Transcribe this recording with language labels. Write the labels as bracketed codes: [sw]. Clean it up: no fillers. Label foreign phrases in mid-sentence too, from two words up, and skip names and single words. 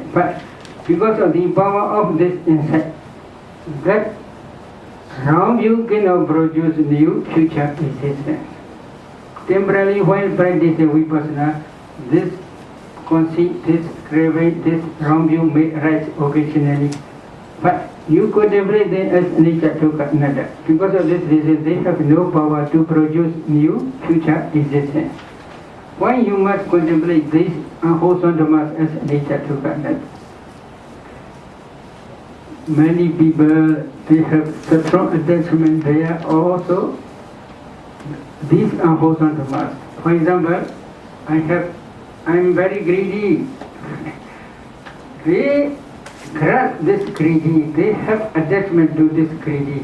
[en] But because of the power of this insight, that wrong view cannot produce new future existence. Temporarily, while practicing Vipassana, this conceit, this craving, this wrong view may arise occasionally. But you contemplate them as [pi] anicca, dukkha, anatta. [en] Because of this reason, they have no power to produce new future existence. Why you must contemplate these unwholesome dhammas as [pi] anicca, dukkha, anatta? [en] Many people, they have such strong attachment there also. These unwholesome dhammas. For example, I'm very greedy. They grasp this greedy, they have attachment to this greedy.